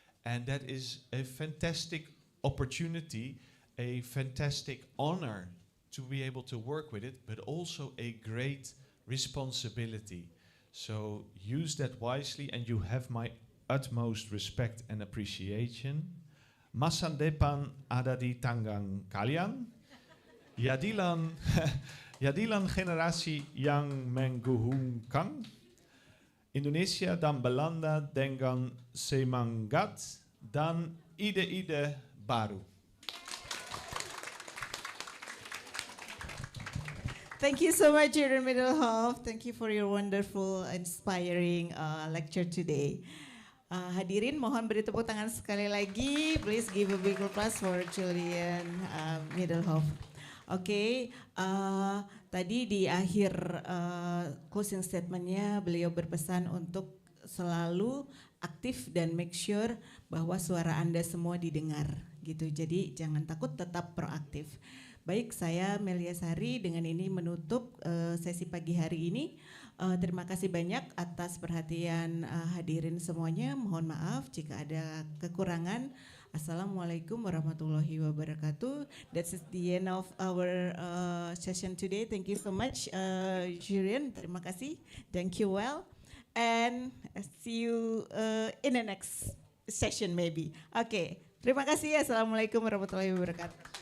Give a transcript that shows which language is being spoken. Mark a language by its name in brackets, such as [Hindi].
[English] And that is a fantastic opportunity, a fantastic honor to be able to work with it, but also a great responsibility. So use that wisely, and you have my utmost respect and appreciation. [Indonesian] Masa depan ada di tangan kalian. Jadilan, jadilan generasi yang menggunakan Indonesia dan Belanda dengan semangat dan ide-ide baru. [English] Thank you so much, Jurgen Middelhoff. Thank you for your wonderful, inspiring lecture today. [Indonesian] Hadirin, mohon beri tepuk tangan sekali lagi. [English] Please give a big applause for Julian Middelhoff. [Indonesian] Oke, tadi di akhir closing statementnya beliau berpesan untuk selalu aktif dan [English] make sure [Indonesian] bahwa suara Anda semua didengar gitu. Jadi jangan takut, tetap proaktif. Baik, saya Melia Sari dengan ini menutup sesi pagi hari ini. Terima kasih banyak atas perhatian hadirin semuanya. Mohon maaf jika ada kekurangan. [Arabic] Assalamualaikum warahmatullahi wabarakatuh. [English] That's the end of our session today. Thank you so much, Julian. [Indonesian] Terima kasih. [English] Thank you well. And see you in the next session maybe. [Arabic] Okay. [Indonesian] Terima kasih. [Arabic] Assalamualaikum warahmatullahi wabarakatuh.